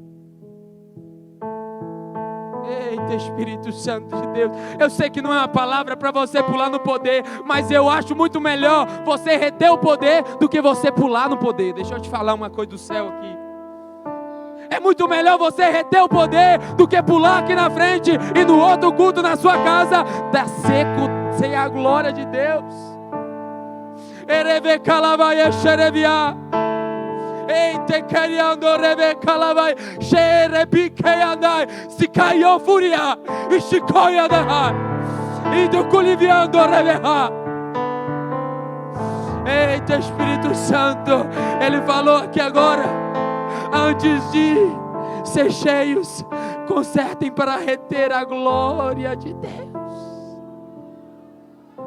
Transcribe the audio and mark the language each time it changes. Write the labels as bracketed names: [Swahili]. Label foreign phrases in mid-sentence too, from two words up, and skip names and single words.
[Portuguese] Eita, Espírito Santo de Deus, eu sei que não é uma palavra para você pular no poder, mas eu acho muito melhor você reter o poder do que você pular no poder. Deixa eu te falar uma coisa do céu aqui. É muito melhor você reter o poder do que pular aqui na frente e no outro culto na sua casa tá seco sem a glória de Deus. Ereve calavaia xerevia. Eite queriando reve calavai xerebique andai se caiu fúria e chicoia da e do culiviando reveha. Eita, Espírito Santo, Ele falou aqui agora: antes de ser cheios, consertem para reter a glória de Deus.